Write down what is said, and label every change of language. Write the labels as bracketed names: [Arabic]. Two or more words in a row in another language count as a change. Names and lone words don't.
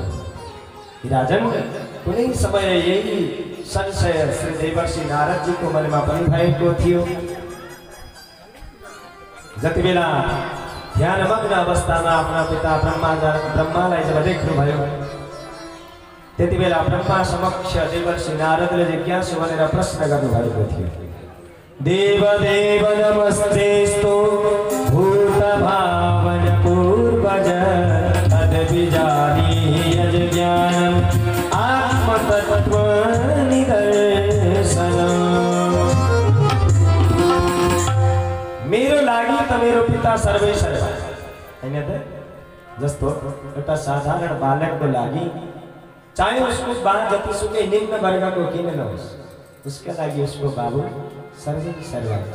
[Nepali] राजन कुनै समय यही संशय श्री देवर्षि नारदजीको मनमा पनि भएको थियो। जति बेला ध्यानमग्न अवस्थामा आफ्ना पिता ब्रह्मालाई जब देख्नुभयो त्यति बेला ब्रह्मा समक्ष देवर्षि नारदले जिज्ञासु भनेर प्रश्न गर्नुभएको थियो। [Sanskrit] देवदेव नमस्तेस्तु भूतभावन पूर्वज तद्विजानीयज ज्ञानम् आत्मतत्त्व निदर्शनम्। [Nepali] मेरो लागि त मेरो पिता सर्वै सर्वा हैन त। जस्तो एउटा साधारण बालकको लागि चाहे उसको बाल जतिसुकै निम्न वर्गको किन नहोस्, उसका लागि उसको बाबु सर्वै सर्वा हुन्छ।